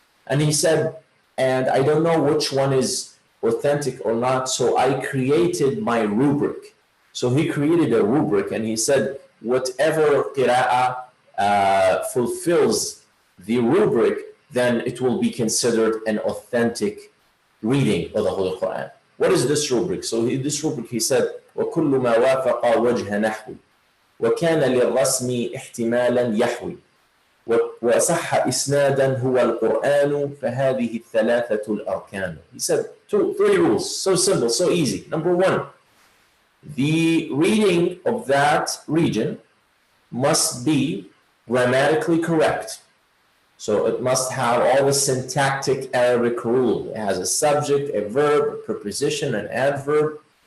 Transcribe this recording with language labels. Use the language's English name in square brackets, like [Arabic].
[English] And he said, and I don't know which one is authentic or not, so I created my rubric. So he created a rubric, and he said, whatever qira'ah fulfills the rubric, then it will be considered an authentic reading of the Holy Quran. What is this rubric? So this rubric, he said, [Arabic] وَكُلُّ مَا وَافَقَ وَجْهَ نَحْوِ وَكَانَ لِلرَّسْمِ احْتِمَالًا يَحْوِي وَصَحَّ إِسْنَادًا هُوَ الْقُرْآنُ فَهَذِهِ الثَّلَاثَةُ الْأَرْكَانُ. [English] He said 3 rules, so simple, so easy. Number 1, the reading of that region must be grammatically correct. So it must have all the syntactic Arabic rule. It has a subject, a verb, a preposition, an adverb.